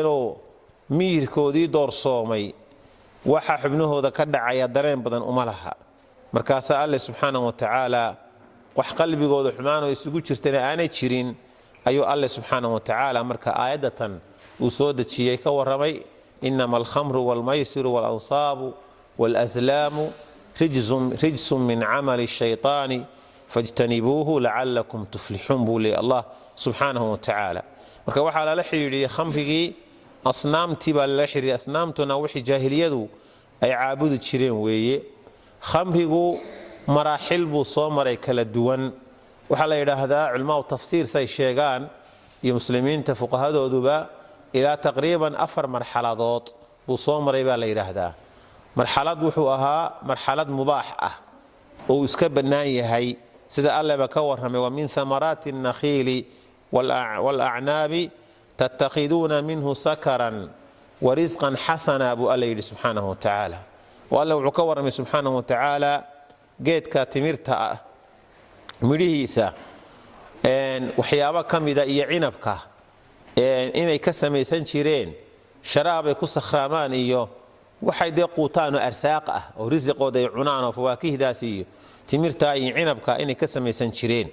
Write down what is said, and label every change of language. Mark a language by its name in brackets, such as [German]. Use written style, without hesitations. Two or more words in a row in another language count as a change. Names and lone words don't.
[Somali] oo miirkoodii doorsoomay waxa xubnahooda ka dhacaya dareen badan uma laha markaasa [Arabic] الله سبحانه وتعالى [Somali] wax qalbigooda xumaan oo isugu jirtana aanay jirin ayuu [Arabic] الله سبحانه وتعالى [Somali] marka aayadatan uu soo dajiyay ka waramay [Arabic] إنما الخمر والميسر والأنصاب والأزلام رجس من عمل الشيطان فاجتنبوه لعلكم تفلحون buli الله سبحانه وتعالى [Somali] marka waxa la xiriiriyay khamrigii asnaamtii baa la xiriiriyay asnaamtuna wixii jaahiliyadu ay caabudi jireen weeye khamrigu maraaxil buu soo maray kala duwan waxa la yiraahdaa culimada tafsiir say sheegaan iyo muslimiinta fuqahadooduba ilaa taqriiban 4 marxaladood buu soo maray baa la yiraahdaa. marxalad wuxuu ahaa marxalad mubaax ah oo iska bannaan yahay sida Allaba ka warramay [Arabic] ومن ثمرات النخيل والأعناب تتخذون منه سكرا ورزقا حسنا [Somali] buu Alla yidhi [Arabic] سبحانه وتعالى. [Somali] Alla wuxuu ka warramay [Arabic] سبحانه وتعالى [Somali] geedka timirta ah midhihiisa waxyaabo ka mida iyo cinabka inay ka samaysan jireen sharaab ay ku sakhraamaan iyo waxay dee quutaan oo arsaaq ah oo risqooda ay cunaan oo fawaakihdaas iyo timirta iyo cinabka inay ka samaysan jireen.